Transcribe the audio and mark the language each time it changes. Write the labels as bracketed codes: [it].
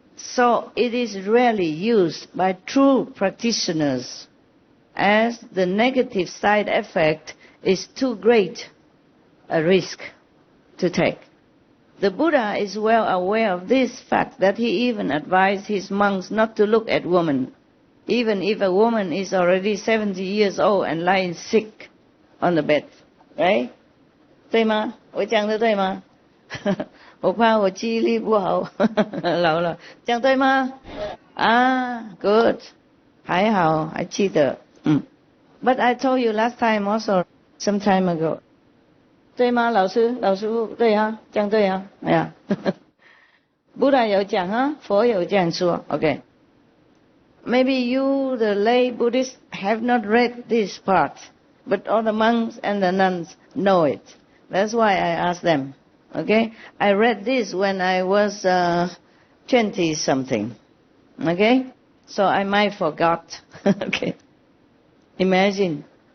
[en] So it is rarely used by true practitioners, as the negative side effect is too great a risk to take. The Buddha is well aware of this fact, that he even advised his monks not to look at women, even if a woman is already 70 years old and lying sick on the bed. [zh] Right? 对吗？我讲的对吗？我怕我记忆力不好，老了，讲对吗？啊 ，good， 还好，还记得。 [en] But I told you last time also, some time ago. [zh] 对吗，老师？老师傅，对啊，讲对啊，哎呀，Buddha 有讲啊，佛有这样说 ，OK. [en] Maybe you, the lay Buddhists, have not read this part, but all the monks and the nuns know it. That's why I asked them. Okay? I read this when I was 20-something. Okay? So I might forgot. Okay? Imagine.